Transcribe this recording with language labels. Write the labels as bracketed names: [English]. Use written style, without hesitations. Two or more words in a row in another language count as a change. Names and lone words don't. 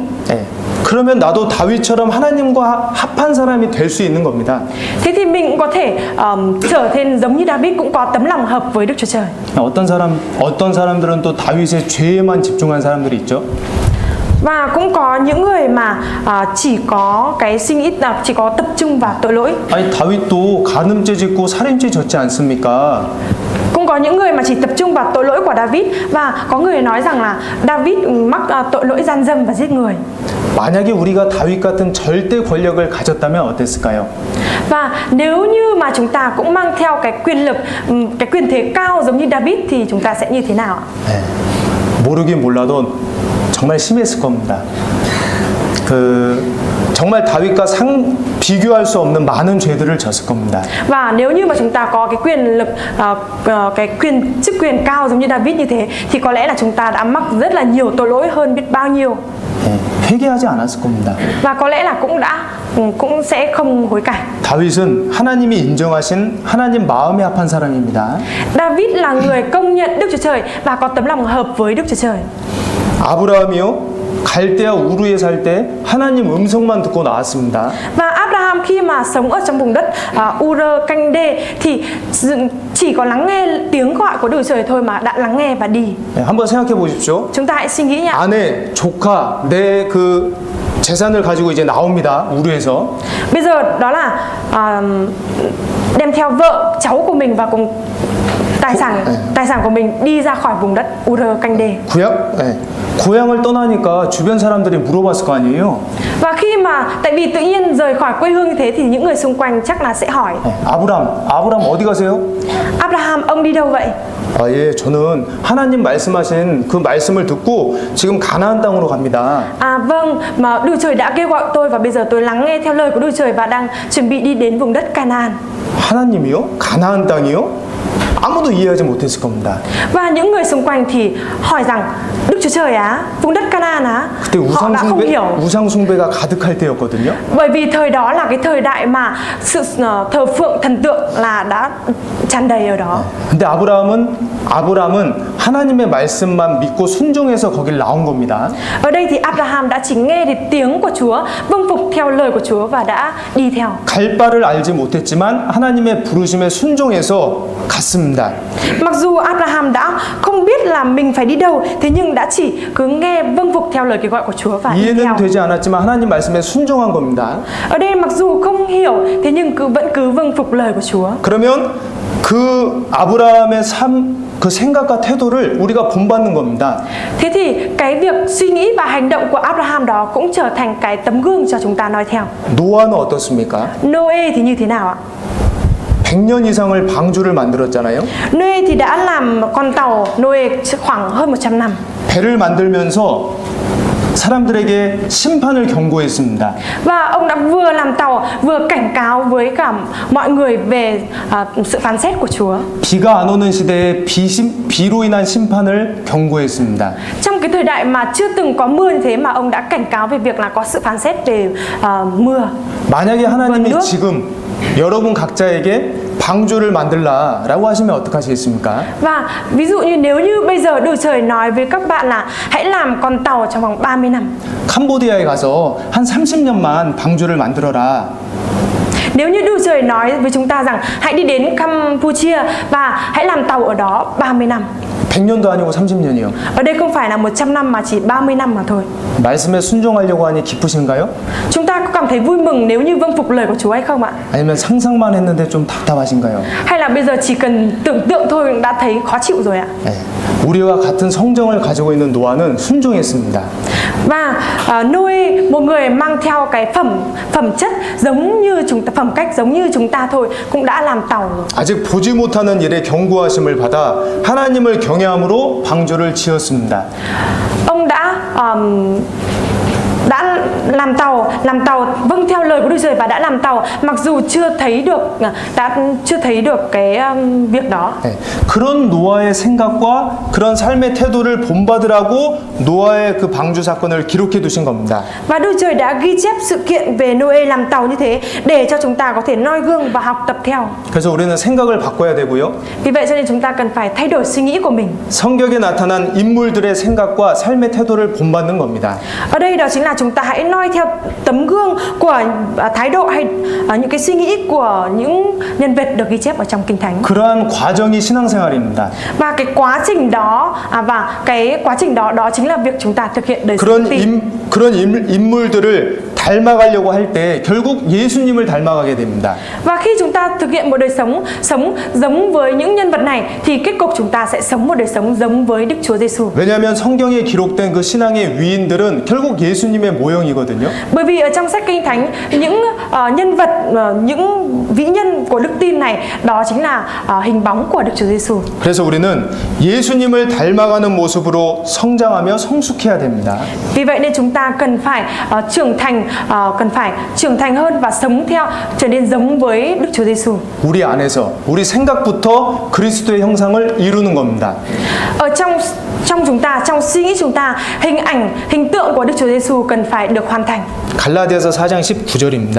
[Korean] 네. 그러면 나도 다윗처럼 하나님과 합한 사람이 될 수 있는 겁니다. [Vietnamese] Thế thì mình cũng có thể trở thành giống như David, cũng có tấm lòng hợp với Đức Chúa Trời. [Korean] 어떤 사람들은 또 다윗의 죄에만 집중한 사람들이 있죠. [Vietnamese] Và cũng có những người mà chỉ có cái suy nghĩ chỉ có tập trung vào tội lỗi. [Korean] 아니 다윗도 간음죄 짓고 살인죄 졌지 않습니까? [Vietnamese] Cũng có những người mà chỉ tập trung vào tội lỗi của David, và có người nói rằng là David mắc tội lỗi gian dâm và giết người. [Korean] 만약에 우리가 다윗 같은 절대 권력을 가졌다면 어땠을까요? [Vietnamese] Và nếu như mà chúng ta cũng mang theo cái quyền lực, cái quyền thế cao giống như David thì chúng ta sẽ như thế nào ạ? [Korean] 네. 모르긴 몰라도 정말 심했을 겁니다. 정말 다윗과 비교할 수 없는 많은 죄들을 졌을 겁니다. [Vietnamese] Và nếu như mà chúng ta có cái quyền lực, chức quyền cao giống như David như thế thì có lẽ là chúng ta đã mắc rất là nhiều tội lỗi hơn biết bao nhiêu. [Korean] 네, 회개하지 않았을 겁니다. [Vietnamese] Và có lẽ là cũng sẽ không hối cải. [Korean] 다윗은 하나님이 인정하신 하나님 마음에 합한 사람입니다. [Vietnamese] David là người công nhận Đức Chúa Trời và có tấm lòng hợp với Đức Chúa Trời. [Korean] 아브라함이요, 갈대아 우르에 살 때 하나님 음성만 듣고 나왔습니다. [Vietnamese] Và Abraham khi mà sống ở trong vùng đất Ur Canh-đê thì chỉ có lắng nghe tiếng gọi của Đức Chúa Trời thôi mà đã lắng nghe và đi. [Korean] 네, 한번 생각해 보십시오. [Vietnamese] Chúng ta hãy suy nghĩ nhé. [Korean] 아내, 조카, 내 그 재산을 가지고 이제 나옵니다. 우르에서. [Vietnamese] Bây giờ đó là đem theo vợ, cháu của mình và cùng tài sản của mình đi ra khỏi vùng đất Ur Canh-đê. [Korean] 고향을 떠나니까 주변 사람들이 물어봤을 거 아니에요. [Vietnamese] Và khi mà tại vì tự nhiên rời khỏi quê hương như thế thì những người xung quanh chắc là sẽ hỏi: [Korean] 아브람 어디 가세요? [Vietnamese] Abraham, ông đi đâu vậy? [Korean] 예, 저는 하나님 말씀하신 그 말씀을 듣고 지금 가나안 땅으로 갑니다. [Vietnamese] Vâng, mà Đức Trời đã kêu gọi tôi và bây giờ tôi lắng nghe theo lời của Đức Trời và đang chuẩn bị đi đến vùng đất Canaan. [Korean] 하나님이요? 가나안 땅이요? 아무도 이해하지 못했을 겁니다. [Vietnamese] Và những người xung quanh thì hỏi rằng: Đức Chúa Trời á, vùng đất Canaan á? [Korean] 그때 [Vietnamese] Họ đã không hiểu. [Korean] 우상 숭배가 가득할 때였거든요. [Vietnamese] Bởi vì thời đó là cái thời đại mà sự thờ phượng thần tượng là đã tràn đầy ở đó. [Korean] 근데 아브라함은 하나님의 말씀만 믿고 순종해서 거길 나온 겁니다. [Vietnamese] Ở đây thì Abraham đã chỉ nghe được tiếng của Chúa, vâng phục theo lời của Chúa và đã đi theo. [Korean] 갈 바를 알지 못했지만 하나님의 부르심에 순종해서 갔습니다. [Vietnamese] Mặc dù Abraham đã không biết là mình phải đi đâu, thế nhưng đã chỉ cứ nghe vâng phục theo lời kêu gọi của Chúa và đi [Korean] 이해는 [Vietnamese] theo. [Korean] 되지 않았지만 하나님 말씀에 순종한 겁니다. [Vietnamese] Ở đây mặc dù không hiểu, thế nhưng vẫn cứ vâng phục lời của Chúa. [Korean] 그러면 그 아브라함의 그 생각과 태도를 우리가 본받는 겁니다. [Vietnamese] Thế thì cái việc suy nghĩ và hành động của Abraham đó cũng trở thành cái tấm gương cho chúng ta noi theo. [Korean] 노아는 어떻습니까? [Vietnamese] Noe thì như thế nào ạ? [Korean] 100년 이상을 방주를 만들었잖아요. [Vietnamese] Noe thì đã làm con tàu Noe khoảng hơn 100 năm. [Korean] 배를 만들면서 사람들에게 심판을 경고했습니다. [Vietnamese] Và ông đã vừa làm tàu vừa cảnh cáo với cả mọi người về sự phán xét của Chúa. [Korean] 비가 안 오는 시대에 비로 인한 심판을 경고했습니다. [Vietnamese] Trong cái thời đại mà chưa từng có mưa như thế mà ông đã cảnh cáo về việc là có sự phán xét về mưa. [Korean] 만약에 하나님이 지금 여러분 각자에게 방주를 만들라라고 하시면 어떡하시겠습니까? [Vietnamese] Và ví dụ như nếu như bây giờ Đức Trời nói với các bạn là hãy làm con tàu trong vòng 30 năm. [Korean] 캄보디아에 가서 한 30년만 방주를 만들어라. [Vietnamese] Nếu như Đức Trời nói với chúng ta rằng hãy đi đến Campuchia và hãy làm tàu ở đó 30 năm. [Korean] 100년도 아니고 30년이요. [Vietnamese] Ở đây không phải là 100 năm mà chỉ 30 năm mà thôi. [Korean] 말씀에 순종하려고 하니 기쁘신가요? [Vietnamese] Chúng ta có cảm thấy vui mừng nếu như vâng phục lời của Chúa hay không ạ? [Korean] 아니면 상상만 했는데 좀 답답하신가요? [Vietnamese] Hay là bây giờ chỉ cần tưởng tượng thôi đã thấy khó chịu rồi ạ? [Korean] 네. 우리와 같은 성정을 가지고 있는 노아는 순종했습니다. [Vietnamese] Và Noe, một người mang theo cái phẩm chất giống như chúng ta, phẩm cách giống như chúng ta thôi, cũng đã làm tàu. [Korean] 아직 보지 못하는 일에 경고하심을 받아 하나님을 경외함으로 방주를 지었습니다. [Vietnamese] Ông đã đã làm tàu vâng theo lời của Đức Chúa Trời và đã làm tàu mặc dù chưa thấy được cái việc đó. [Korean] 네, 그런 노아의 생각과 그런 삶의 태도를 본받으라고 노아의 그 방주 사건을 기록해 두신 겁니다. [Vietnamese] Và Đức Chúa Trời đã ghi chép sự kiện về Noe làm tàu như thế để cho chúng ta có thể noi gương và học tập theo. [Korean] 그래서 우리는 생각을 바꿔야 되고요. [Vietnamese] Vì vậy cho nên chúng ta cần phải thay đổi suy nghĩ của mình. [Korean] 성경에 나타난 인물들의 생각과 삶의 태도를 본받는 겁니다. [Vietnamese] Ở đây đó chính là chúng ta hãy noi theo tấm gương của thái độ hay những cái suy nghĩ của những nhân vật được ghi chép ở trong Kinh Thánh. [Korean] 그러한 과정이 신앙생활입니다. [Vietnamese] Và cái quá trình đó đó chính là việc chúng ta thực hiện đời sống tin. [Korean] 그런 인물들을 닮아가려고 할 때 결국 예수님을 닮아가게 됩니다. [Vietnamese] Và khi chúng ta thực hiện một đời sống giống với những nhân vật này thì kết cục chúng ta sẽ sống một đời sống giống với Đức Chúa Giêsu. [Korean] 왜냐하면 성경에 기록된 그 신앙의 위인들은 결국 예수님의 모형이거든요. [Vietnamese] Bởi vì ở trong sách Kinh Thánh những nhân vật, những vĩ nhân của đức tin này đó chính là hình bóng của Đức Chúa Giêsu. [Korean] 그래서 우리는 예수님을 닮아가는 모습으로 성장하며 성숙해야 됩니다. [Vietnamese] Vì vậy nên chúng ta cần phải trưởng thành hơn và sống theo trở nên giống với Đức Chúa Giêsu. [Korean] 우리 안에서 우리 생각부터 그리스도의 형상을 이루는 겁니다. [Vietnamese] Ở trong chúng ta, trong suy nghĩ chúng ta, hình tượng của Đức Chúa Giêsu cần phải được hoàn thành. [Korean] 갈라디아서 4장 19절입니다.